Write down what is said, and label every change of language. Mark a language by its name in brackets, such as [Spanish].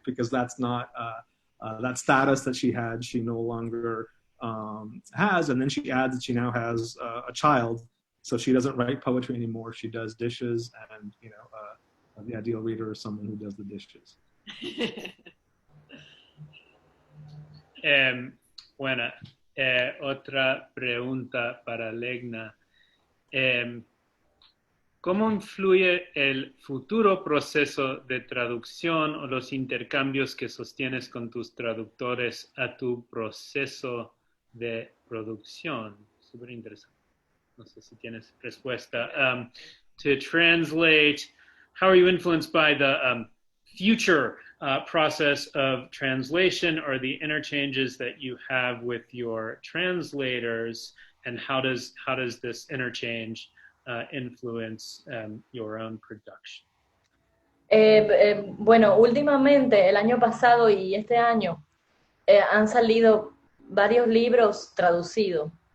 [English] Because that's not, that status that she had, she no longer has. And then she adds that she now has a child, so she doesn't write poetry anymore. She does dishes, and the ideal reader is someone who does the dishes. [Spanish] Bueno, otra pregunta para Legna. ¿Cómo influye el futuro proceso de traducción o los intercambios que sostienes con tus traductores a tu proceso de producción? Súper interesante. No sé si tienes respuesta. [English] To translate, how are you influenced by the future process of translation or the interchanges that you have with your translators, and how does this interchange influence your own production? [Spanish] Bueno, últimamente, el año pasado y este año, han salido varios libros traducidos.